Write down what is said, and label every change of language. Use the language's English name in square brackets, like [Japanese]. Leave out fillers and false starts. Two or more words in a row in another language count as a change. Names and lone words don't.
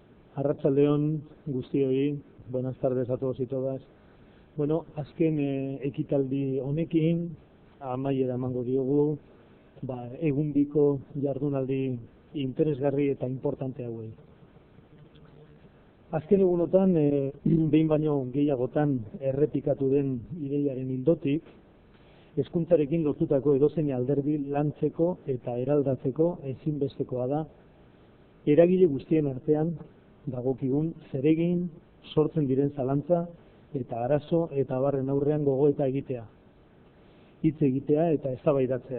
[Basque] Arratsaldeon guztioi, [Spanish] buenas tardes a todos y todas. [Basque] Bueno, azken ekitaldi honekin amaiera emango diogu, egun biko jardunaldi interesgarri eta importante hauei. Azken egunotan, behin baino gehiagotan errepikatu den ideiaren ildotik, hezkuntzarekin lotutako edozein alderdi lantzeko eta eraldatzeko ezinbestekoa da, eragile guztien artean dagokigun zeregin, sortzen diren zalantza eta arazo eta abarren aurrean gogoeta egitea, hitz egitea eta eztabaidatzea.